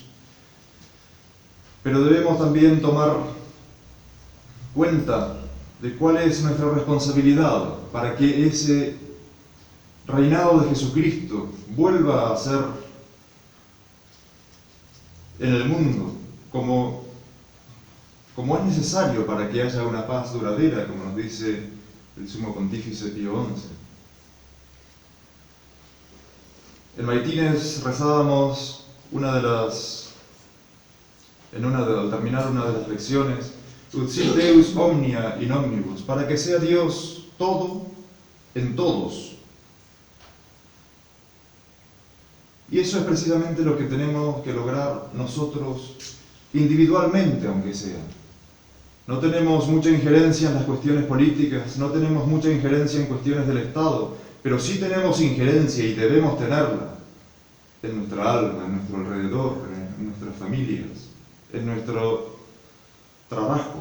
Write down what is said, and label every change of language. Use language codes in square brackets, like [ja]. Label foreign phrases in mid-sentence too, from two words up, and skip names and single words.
[es] Pero debemos también tomar cuenta de cuál es nuestra responsabilidad para que ese reinado de Jesucristo vuelva a ser en el mundo como es necesario para que haya una paz duradera, como nos dice el Sumo Pontífice Pío XI. En Maitines rezábamos al terminar una de las lecciones, [la] ut sit Deus omnia in omnibus, [es] para que sea Dios todo en todos. Y eso es precisamente lo que tenemos que lograr nosotros individualmente, aunque sea. No tenemos mucha injerencia en las cuestiones políticas, no tenemos mucha injerencia en cuestiones del Estado, pero sí tenemos injerencia y debemos tenerla en nuestra alma, en nuestro alrededor, en nuestras familias, en nuestro trabajo.